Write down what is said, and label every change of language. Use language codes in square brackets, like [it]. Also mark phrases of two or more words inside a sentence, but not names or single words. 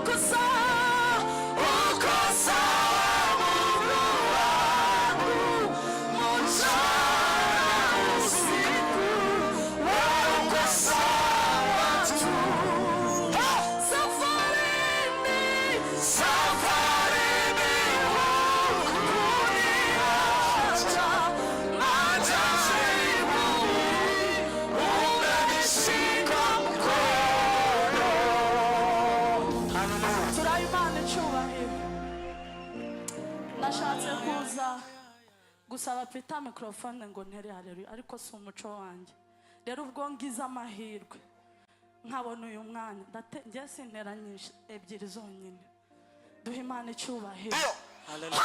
[sw] Mungu wangu mchana usiku wewe uko sawa tu safarini hukuniacha majaribuni umenishika mkono [rw] turayimana icyubahiro nashatse kuza gusaba Peter microphone ngo ntere haleluya ariko si umuco wanjye rero ubwo ngize amahirwe nkabona uyu mwanya njye sinteranyije ebyiri zonyine duhe Imana icyubahiro